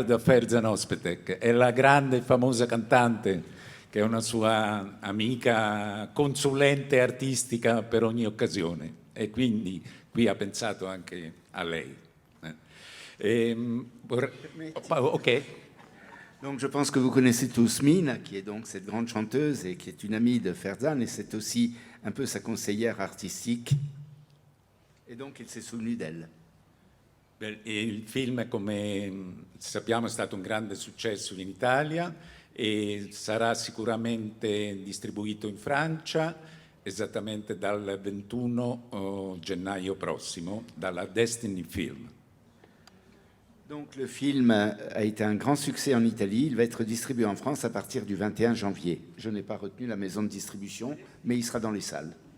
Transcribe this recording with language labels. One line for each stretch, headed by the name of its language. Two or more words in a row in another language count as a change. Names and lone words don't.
Italian: da Ferzan Özpetek, è la grande e famosa cantante che è una sua amica consulente artistica per ogni occasione e quindi qui ha pensato anche a lei. Ok.
French: Donc je pense que vous connaissez tous Mina, qui est donc cette grande chanteuse et qui est une amie de Ferzan, et c'est aussi un peu sa conseillère artistique. E donc il s'est souvenu d'elle.
Italian: Il film, come sappiamo, è stato un grande successo in Italia e sarà sicuramente distribuito in Francia esattamente dal 21 gennaio prossimo, dalla Destiny Film.
French: Donc le film a été un grand succès en Italie, il va être distribué en France à partir du 21 janvier. Je n'ai pas retenu la maison de distribution, mais il sera dans les salles.